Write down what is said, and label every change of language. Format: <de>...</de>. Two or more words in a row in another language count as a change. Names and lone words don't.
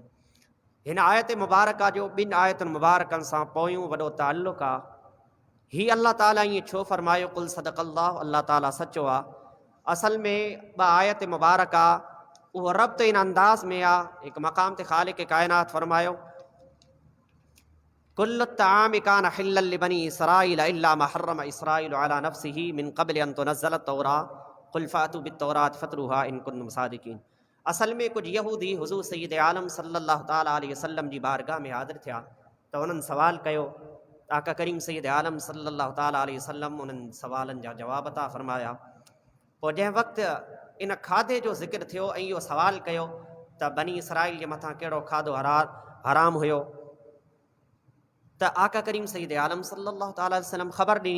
<sd>हिन आयत मुबारका जो ॿिनि आयतुनि मुबारकनि सां पोयूं वॾो ताल्लुक़ आहे। हीअ अल्लाह ताला ईअं छो फ़रमायो</sd> <ar>قل صدق الله,</ar> <sd>अल्लाह ताला सचो आहे? असल में ॿ आयत मुबारका उहो रब्त इन अंदाज़ में आहे। हिकु मक़ाम ते ख़ालिक़ काइनात फ़रमायो</sd> <ar>كل الطعام كان حلا لبني إسرائيل إلا ما حرم إسرائيل على نفسه من قبل أن تنزل التوراة قل فأتوا بالتوراة فاتلوها إن كنتم صادقين.</ar> <sd>असल में कुझु यहूदी हुज़ूर सैयद आलम</sd> <ar>صلى الله تعالى عليه وسلم</ar> <sd>जी बारगाह में हाज़िर थिया त उन्हनि सवाल कयो। आका करीम सैयद आलम</sd> <ar>صلى الله تعالى عليه وسلم</ar> <sd>उन्हनि सवालनि जा जवाब अता फ़रमाया। पोइ जंहिं वक़्तु इन खाधे जो ज़िक्र थियो ऐं इहो सवाल कयो त बनी इसराइल जे मथां कहिड़ो खाधो हराम हुयो, त आका करीम सैयद आलम</sd> <ar>صلى الله تعالى عليه وسلم</ar> <sd>ख़बर ॾिनी।</sd>